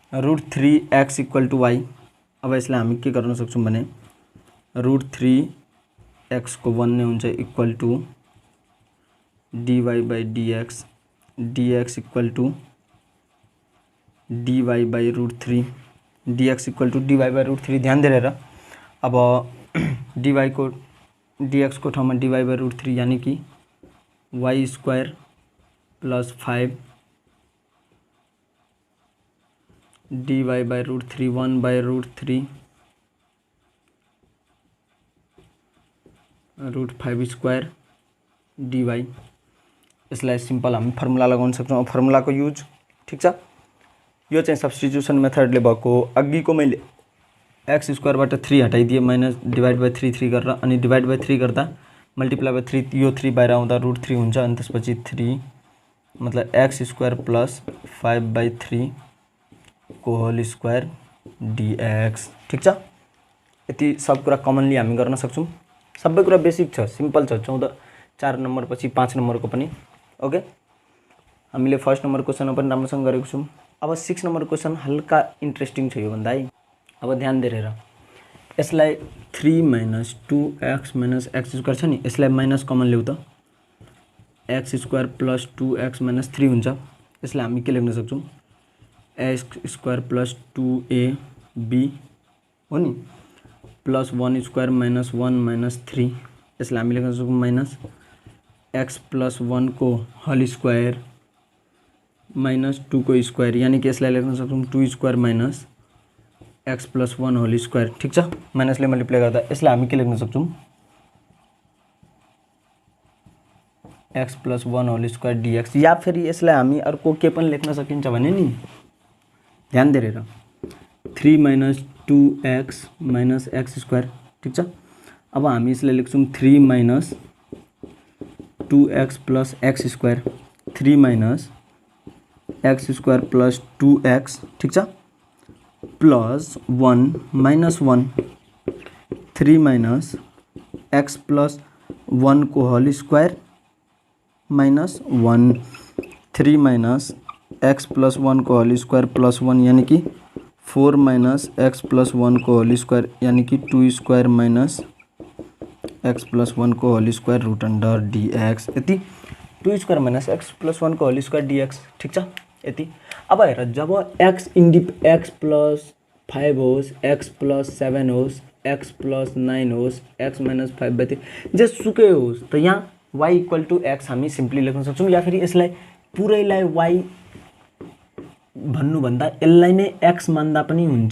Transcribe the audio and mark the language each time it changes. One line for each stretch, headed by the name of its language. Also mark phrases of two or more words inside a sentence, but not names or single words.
Nepali: √3x = y। अब यसलाई हामी के गर्न सक्छौँ भने √3 x को 1 नै हुन्छ
English: equal to dy by dx, dx equal to dy by √3, dx equal to dy by √3.
Nepali: ध्यान दिएर अब dy को dx को ठाउँमा
English: dy by √3
Hindi: यानी कि
English: y square plus 5 dy by √3 1 by √3 √5 square dy.
Nepali: यसलाई सिम्पल हामी फर्मुला लगाउन सक्छौँ। फर्मुलाको युज ठीक छ। यो चाहिँ सब्स्टिट्युसन मेथडले भएको। अघिको मैले एक्स स्क्वायरबाट 3 हटाइदिए
English: minus divide by 3
Nepali: गरेर, अनि
English: divide by 3
Nepali: गर्दा
English: multiply by 3
Nepali: यो 3 बाहिर आउँदा √3 हुन्छ, अनि त्यसपछि 3 मतलब
English: x square plus 5/3
Nepali: को
English: whole square dx.
Nepali: ठीक छ। यति सब कुरा कमनली हामी गर्न सक्छौँ। सबै कुरा बेसिक छ, सिम्पल छ। 4 नम्बर पछि 5 नम्बरको पनि ओके। हामीले फर्स्ट नम्बर क्वेसनमा पनि राम्रोसँग गरेको छौँ। अब 6 नम्बर क्वेसन हल्का इन्ट्रेस्टिङ छ यो भन्दा है। अब ध्यान दिएर यसलाई
English: 3 minus 2x minus x square
Nepali: छ नि, यसलाई
English: minus common
Nepali: ल्याउ त,
English: x square plus 2x minus 3
Nepali: हुन्छ। यसलाई हामी के लेख्न सक्छौँ,
English: x square plus 2ab
Nepali: हो नि,
English: plus 1 square minus 1 minus 3.
Nepali: यसलाई हामी लेख्न सक्छौँ
English: minus x plus 1
Nepali: को
English: whole square minus 2
Nepali: को स्क्वायर, यानी कि यसलाई लेख्न सक्छौँ
English: 2 square minus x plus 1 whole square.
Nepali: ठीक छ। माइनसले मल्टिप्लाई गर्दा यसलाई हामी के लेख्न सक्छौँ,
English: x plus 1 whole square dx.
Nepali: या फिर यसलाई हामी अर्को के पनि लेख्न सकिन्छ भने नि, ध्यान दिएर
English: 3 minus 2x minus x square.
Nepali: ठीक छ। अब हामी यसलाई लेख्छौँ
English: 3 minus 2x plus x square, 3 minus x square plus 2x.
Nepali: ठीक छ।
English: plus 1 minus 1 3 minus x plus 1
Nepali: को
English: whole square minus 1 3 minus x plus 1
Nepali: को
English: whole square plus 1
Hindi: यानी कि
English: 4 minus x plus 1
Nepali: को
English: whole square
Hindi: यानी कि
English: 2 square minus x plus 1
Nepali: को
English: whole square root under dx.
Nepali: यति
English: 2 square minus x plus 1
Nepali: को
English: whole square dx.
Nepali: ठीक छ। यति। अब हेर, जब
English: x plus 5
Nepali: होस्,
English: x plus 7
Nepali: होस्,
English: x plus 9
Nepali: होस्,
English: x minus 5/3
Nepali: जेसुकै होस्, त यहाँ
English: y equal to x
Nepali: हामी सिम्पली लेख्न सक्छौँ। या फेरि यसलाई पुरैलाई y भन्नुभन्दा यसलाई नै x मान्दा पनि हुन्छ।